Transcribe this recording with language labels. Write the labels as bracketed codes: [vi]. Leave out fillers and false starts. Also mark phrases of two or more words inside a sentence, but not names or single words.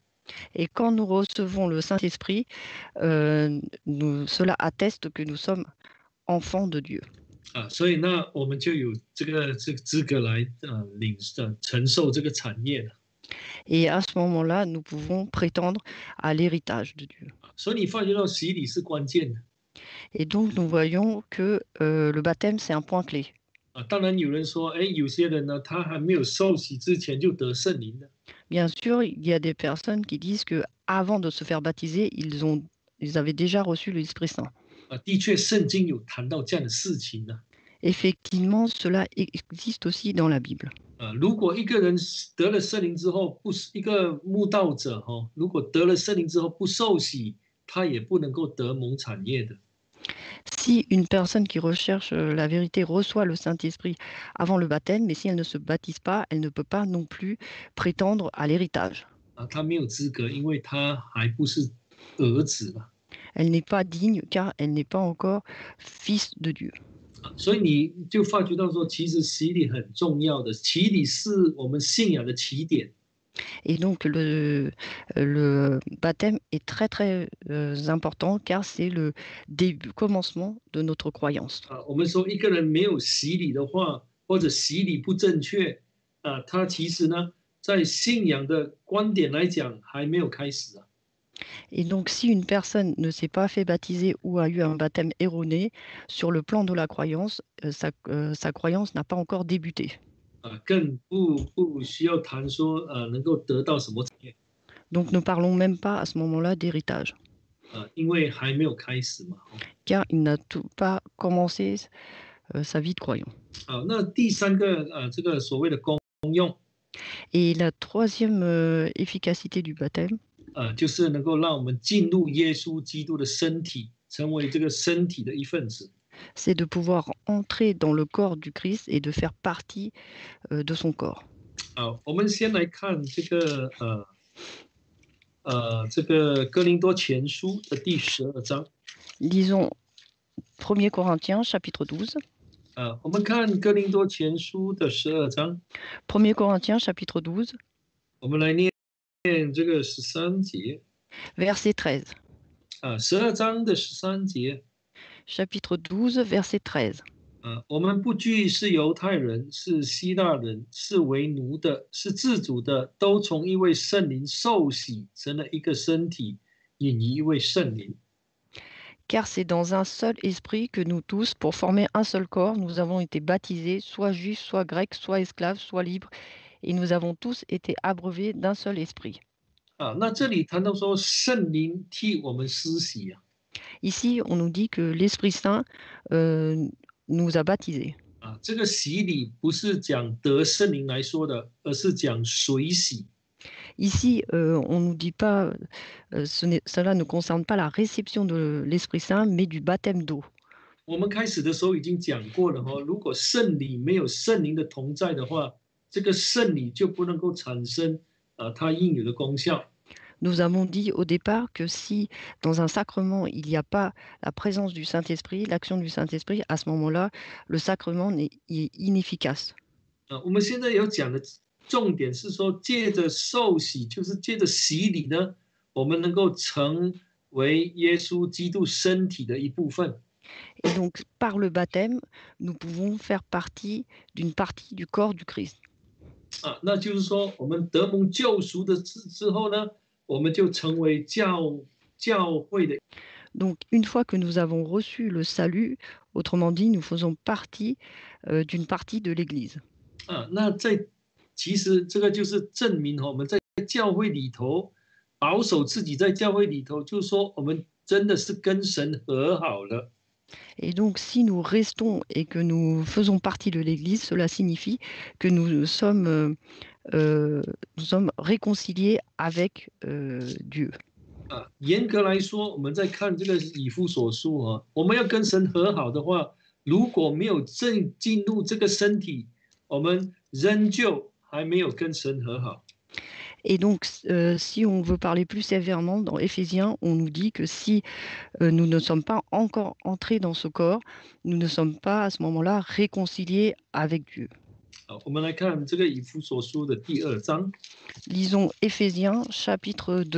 [fr] Et quand nous recevons le Saint-Esprit, cela atteste que nous sommes enfants de Dieu. [zh] 所以那我们就有这个资格来承受这个产业了。 [fr] Et à ce moment-là, nous pouvons prétendre à l'héritage de Dieu. [zh] 所以你发觉到洗礼是关键的。 [fr] Et donc, nous voyons que le baptême, c'est un point clé. [zh] 当然有人说，有些人呢，他还没有受洗之前就得圣灵了。 [fr] Bien sûr, il y a des personnes qui disent que avant de se faire baptiser, ils avaient déjà reçu l'Esprit Saint. [zh] 的确，圣经有谈到这样的事情呢。 [fr] Effectivement, cela existe aussi dans la Bible. [zh] 如果一个人得了圣灵之后，一个慕道者如果得了圣灵之后不受洗，他也不能够得蒙产业的。 [fr] Si une personne qui recherche la vérité reçoit le Saint-Esprit avant le baptême, mais si elle ne se baptise pas, elle ne peut pas non plus prétendre à l'héritage. [zh] 他没有资格，因为他还不是儿子嘛。 [fr] Elle n'est pas digne car elle n'est pas encore fils de Dieu. [zh] 所以你就发觉到说，其实洗礼很重要的，洗礼是我们信仰的起点。 [fr] Et donc le baptême est très très important car c'est le début, commencement de notre croyance. [zh] 我们说一个人没有洗礼的话，或者洗礼不正确，他其实呢，在信仰的观点来讲还没有开始。 [fr] Et donc, si une personne ne s'est pas fait baptiser ou a eu un baptême erroné, sur le plan de la croyance, sa croyance n'a pas encore débuté. [zh] 更不需要谈说能够得到什么产业。 [fr] Donc, ne parlons même pas à ce moment-là d'héritage. [zh] 因为还没有开始嘛。 [fr] Car il n'a pas commencé sa vie de croyant. [zh] 那第三个这个所谓的功用， [fr] Et la troisième efficacité du baptême, [zh] 就是能够让我们进入耶稣基督的身体，成为这个身体的一份子。 [fr] c'est de pouvoir entrer dans le corps du Christ et de faire partie de son corps. [zh] 好，我们先来看这个哥林多前书的第12章。 [fr] Lisons 1 Corinthiens chapitre 12. [zh] 我们看哥林多前书的12章， [fr] 1 Corinthiens chapitre 12, [zh] 我们来念这个13节。 [fr] verset 13. [zh] 12章的13节。 [fr] Chapitre 12, verset 13. [zh] 我们不拘是犹太人，是希腊人，是为奴的，是自主的，都从一位圣灵受洗，成了一个身体，引一位圣灵。 [fr] Car c'est dans un seul esprit que nous tous, pour former un seul corps, nous avons été baptisés, soit juifs, soit grecs, soit esclaves, soit libres, et nous avons tous été abreuvés d'un seul esprit. [zh] 那这里谈到说圣灵替我们施洗。 [fr] Ici, on nous dit que l'Esprit Saint nous a baptisés. [zh] 这个洗礼不是讲得圣灵来说的，而是讲水洗。 [fr] Ici, on ne nous dit pas, cela ne concerne pas la réception de l'Esprit Saint, mais du baptême d'eau. [zh] 我们开始的时候已经讲过了哈，如果圣礼没有圣灵的同在的话，这个圣礼就不能够产生它应有的功效。 [fr] Nous avons dit au départ que si dans un sacrement il n'y a pas la présence du Saint-Esprit, l'action du Saint-Esprit, à ce moment-là, le sacrement est inefficace. [zh] 我们现在要讲的重点是说，借着受洗，就是借着洗礼呢，我们能够成为耶稣基督身体的一部分。 [fr] Et donc, par le baptême, nous pouvons faire partie d'une partie du corps du Christ. [zh] 那就是说，我们得蒙救赎的之后呢，我们就成为教会的。 [fr] Donc, une fois que nous avons reçu le salut, autrement dit, nous faisons partie d'une partie de l'Église. [zh] 那其实这个就是证明我们在教会里头保守自己，在教会里头，就是说我们真的是跟神和好了。 [fr] Et donc, si nous restons et que nous faisons partie de l'Église, cela signifie que nous sommes réconciliés avec Dieu. [zh] 严格来说，我们在看这个以弗所书我们要跟神和好的话，如果没有进入这个身体，我们仍旧还没有跟神和好。 [fr] Et donc, si on veut parler plus sévèrement, dans Éphésiens, on nous dit que si nous ne sommes pas encore entrés dans ce corps, nous ne sommes pas à ce moment-là réconciliés avec Dieu. [zh] 我们来看这个以弗所书的第2章。 [fr] Lisons Éphésiens chapitre 2.